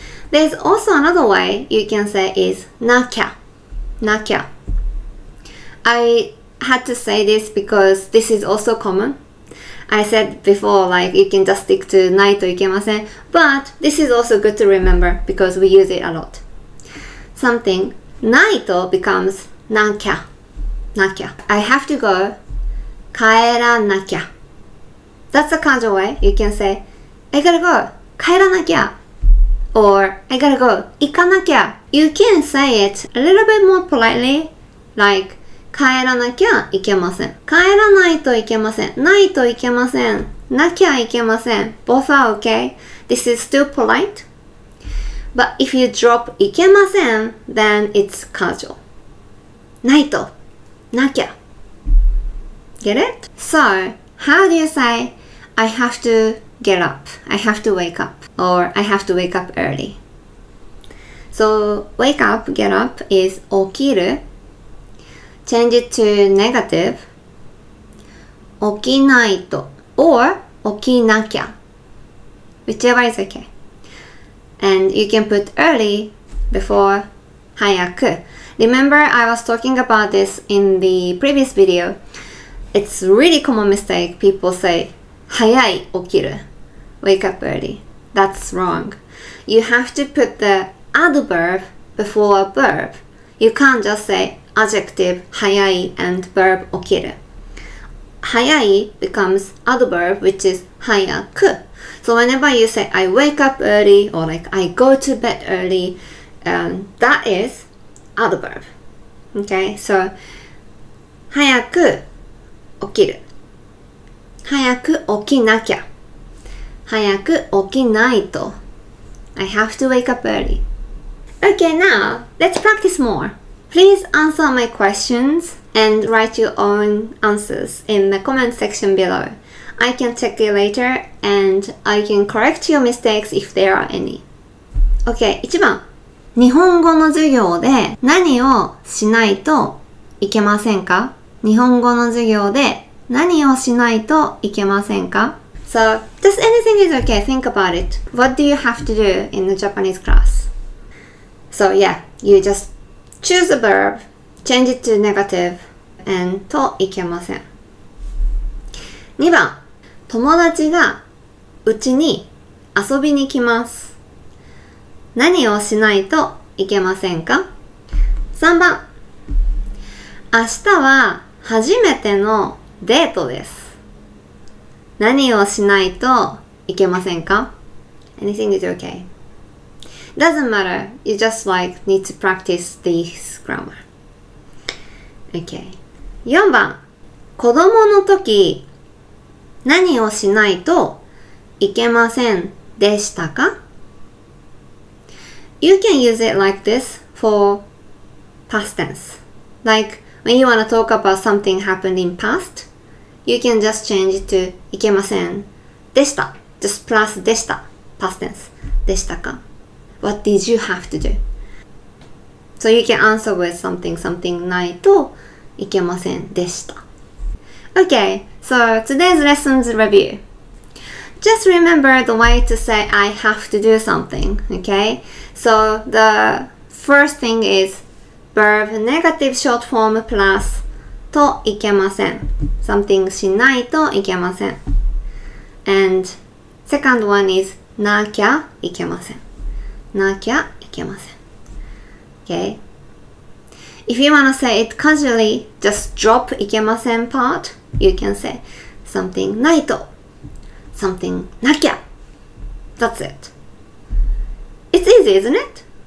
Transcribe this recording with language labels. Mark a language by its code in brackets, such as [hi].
[en] There's also another way you can say is [ja] なきゃ. なきゃ. [en] I had to say this because this is also common. I said before, like, you can just stick to [ja] ないといけません. [en] But this is also good to remember because we use it a lot. Something [ja] ないと [en] becomes [ja] なきゃ. なきゃ. [en] I have to go. [ja] 帰らなきゃ. [en] That's a casual way. You can say, I gotta go. [ja] 帰らなきゃ. [en] Or, I gotta go. [ja] 行かなきゃ. [en] You can say it a little bit more politely, like, [ja] 帰らなきゃいけません. 帰らないといけません. ないといけません.なきゃいけません. [en] Both are okay. This is still polite. But if you drop [ja] いけません, [en] then it's casual. [ja] ないと.なきゃ. [en] Get it? So, how do you say, I have to get up, I have to wake up, or I have to wake up early? So, wake up, get up is 起きる. Change it to negative. [ja] 起きないと or 起きなきゃ. [en] Whichever is okay. And you can put early before 早く. Remember I was talking about this in the previous video. It's really common mistake. People say [ja] 早い起きる. [en] Wake up early. That's wrong. You have to put the adverb before a verb. You can't just say adjective 早い and verb 起きる. 早い becomes adverb which is 早く. So whenever you say I wake up early or like I go to bed early, that is adverb. Okay, so [ja] 早く起きる. 早く起きなきゃ.早く起きないと. [en] I have to wake up early. Okay, now let's practice more. Please answer my questions and write your own answers in the comment section below. I can check it later and I can correct your mistakes if there are any. [ja] Okay, 1番。日本語の授業で何をしないといけませんか？日本語の授業で何をしないといけませんか？ [en] So, just anything is okay. Think about it. What do you have to do in the Japanese class? So yeah, you just choose a verb, change it to negative, and [ja] といけません。 2番、友達がうちに遊びに来ます。何をしないといけませんか？3 番。明日は初めてのデートです。何をしないといけませんか？ [en] Anything is okay. Doesn't matter. You just need to practice this grammar. [ja] Okay. 4 番。子供の時、何をしないといけませんでしたか？ [en] You can use it like this for past tense. Like when you want to talk about something happened in past, you can just change it to [ja] いけませんでした。 [en] Just plus [ja] でした。 [en] past tense [ja] でしたか？ [en] What did you have to do? So you can answer with something [ja] ないといけませんでした。 [en] Okay, so today's lesson's review. Just remember the way to say I have to do something, okay? So the first thing is verb negative short form plus [ja] といけません。 something しないといけません。 [en] And second one is [ja] なきゃいけません。なきゃいけません。 [en] Okay? If you want to say it casually, just drop [ja] いけません [en] part. You can say something [ja] ないと [en] something [ja] なきゃ [en] That's it. It's easy, isn't it?